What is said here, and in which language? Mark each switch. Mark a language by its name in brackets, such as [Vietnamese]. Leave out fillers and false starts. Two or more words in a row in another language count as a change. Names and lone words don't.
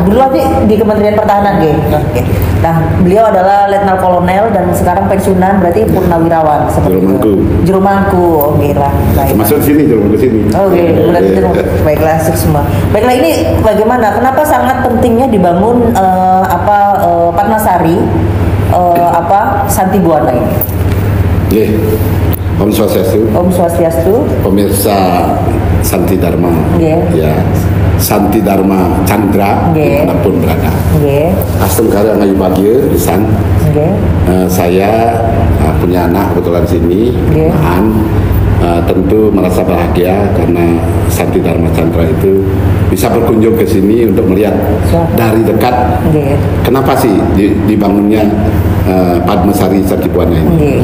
[Indonesian] Dulu aja di Kementerian Pertahanan, Oke. Nah, beliau adalah Letnan Kolonel dan sekarang pensiunan, berarti purnawirawan seperti itu. Juru Mangku. Oke lah. Masuk sini, Juru Mangku sini. Oke, baiklah, semua. Baiklah, ini bagaimana? Kenapa sangat pentingnya dibangun Padmasari Santi Buana ini? Om Swastiastu. Om Swastiastu. Pemirsa Santi Dharma. Ya. Santi Dharma Chandra dimanapun berada. Astunggara ngayu bahagia lisan. Saya punya anak kebetulan sini, tentu merasa bahagia karena Santi Dharma Chandra itu bisa berkunjung ke sini untuk melihat dari dekat kenapa sih dibangunnya Padmasari Santi Buana ini.